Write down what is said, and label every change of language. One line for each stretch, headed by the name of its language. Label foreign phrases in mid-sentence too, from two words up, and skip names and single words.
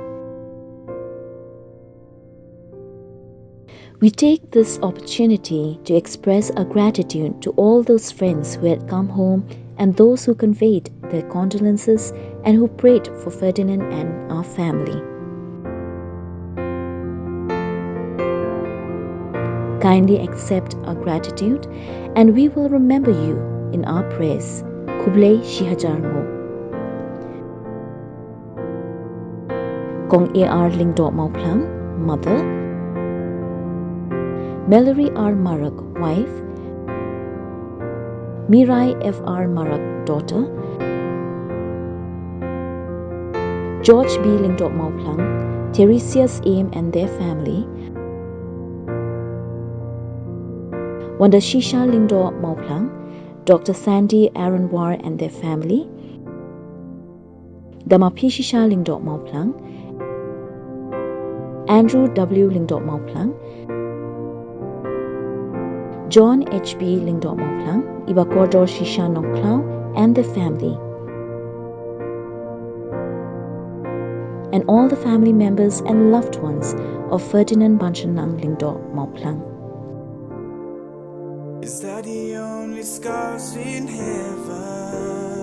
English: We take this opportunity to express our gratitude to all those friends who had come home and those who conveyed their condolences and who prayed for Ferdinand and our family. Kindly accept our gratitude and we will remember you in our prayers. Kublai Shihajarmo. Kong A.R. Lyngdoh Mawphlang, Mother. Mallory R. Marak, wife. Mirai F.R. Marak, daughter. George B. Lyngdoh Mawphlang, Teresia's Aim and their family. Wanda Shisha Lyngdoh Mawphlang, Dr. Sandy Aaron War and their family, Damapi Shisha Lyngdoh Mawphlang, Andrew W. Lyngdoh Mawphlang, John H.B. Lyngdoh Mawphlang, Ibakordor Shisha Nongklau and their family, and all the family members and loved ones of Ferdinand Banchanlang Lyngdoh Mawphlang. Is that the only scars in heaven?